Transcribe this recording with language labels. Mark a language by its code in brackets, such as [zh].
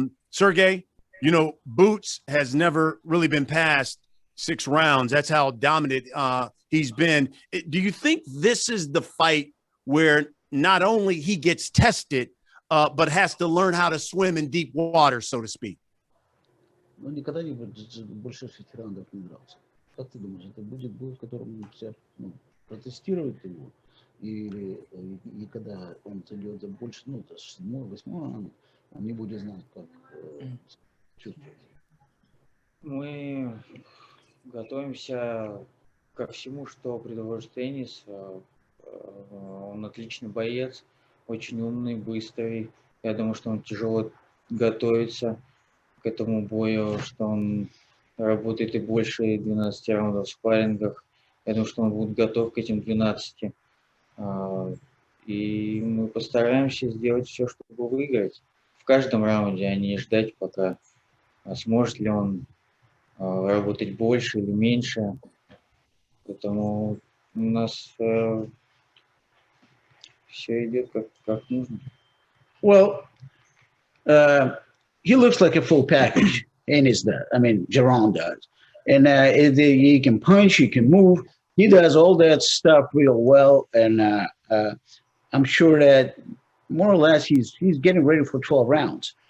[en] Sergey, you know, Boots has never really been past 6 rounds. That's how dominant he's been. Do you think this is the fight where not only he gets tested, but has to learn how to swim in deep water, so to speak? [ru] Ну, никогда не будет больше 6 раундов не дрался. Как ты думаешь, это будет бой, в котором тебя протестируют его? Или и когда он зайдет за больше, ну, 7-8 раунд, он не будет знать, как чувствовать? Мы готовимся ко всему, что предложит Энис. Он отличный боец, очень умный, быстрый. Я думаю, что он тяжело готовится к этому бою, что он работает и больше 12 раундов в спаррингах. Я думаю, что он будет готов к этим 12. И мы постараемся сделать все, чтобы выиграть в каждом раунде, а не ждать, пока сможет ли он работать больше или меньше. Поэтому у нас все идет как нужно. [en] Well, he looks like a full package. Ennis does. I mean, Jaron does. And he can punch, he can move. He does all that stuff real well. And I'm sure that more or less he's getting ready for 12 rounds.